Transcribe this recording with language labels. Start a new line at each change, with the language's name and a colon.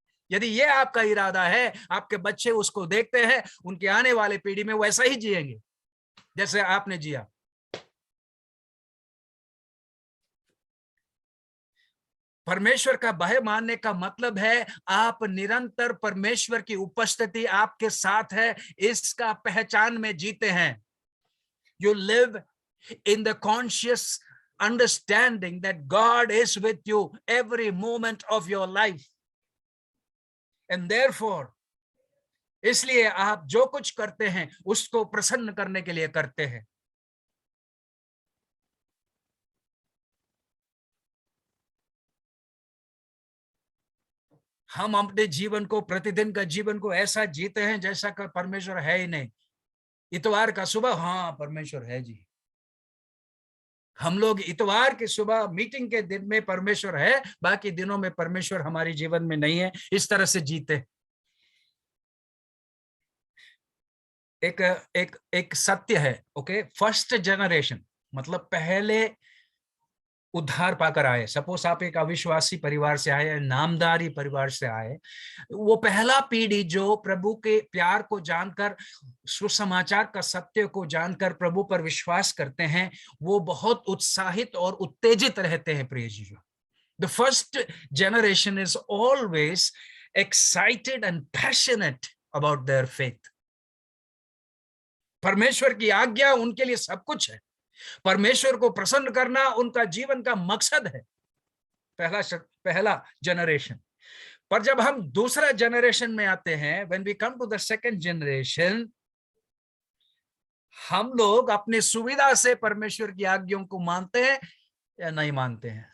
Hindi: यदि ये आपका इरादा है, आपके बच्चे उसको देखते हैं, उनके आने वाले पीढ़ी में वैसा ही जिएंगे जैसे आपने जिया। परमेश्वर का भय मानने का मतलब है आप निरंतर परमेश्वर की उपस्थिति आपके साथ है इसका पहचान में जीते हैं।
English: You live in the conscious understanding that God is with you every moment of your life. And therefore,
Hindi: इसलिए आप जो कुछ करते हैं उसको प्रसन्न करने के लिए करते हैं। हम अपने जीवन को, प्रतिदिन का जीवन को ऐसा जीते हैं जैसा कि परमेश्वर है ही नहीं। इतवार का सुबह, हाँ परमेश्वर है जी। हम लोग इतवार की सुबह मीटिंग के दिन में परमेश्वर है, बाकी दिनों में परमेश्वर हमारे जीवन में नहीं है, इस तरह से जीते। एक सत्य है, ओके, फर्स्ट जनरेशन मतलब पहले उद्धार पाकर आए। सपोज आप एक अविश्वासी परिवार से आए, नामधारी परिवार से आए, वो पहला पीढ़ी जो प्रभु के प्यार को जानकर, सुसमाचार का सत्य को जानकर प्रभु पर विश्वास करते हैं, वो बहुत उत्साहित और उत्तेजित रहते हैं प्रिय जी।
English: The first generation is always excited and passionate about their faith.
Hindi: परमेश्वर की आज्ञा उनके लिए सब कुछ है। परमेश्वर को प्रसन्न करना उनका जीवन का मकसद है, पहला जनरेशन। पर जब हम दूसरा जनरेशन में आते हैं,
English: when we come to the second generation,
Hindi: हम लोग अपनी सुविधा से परमेश्वर की आज्ञाओं को मानते हैं या नहीं मानते हैं।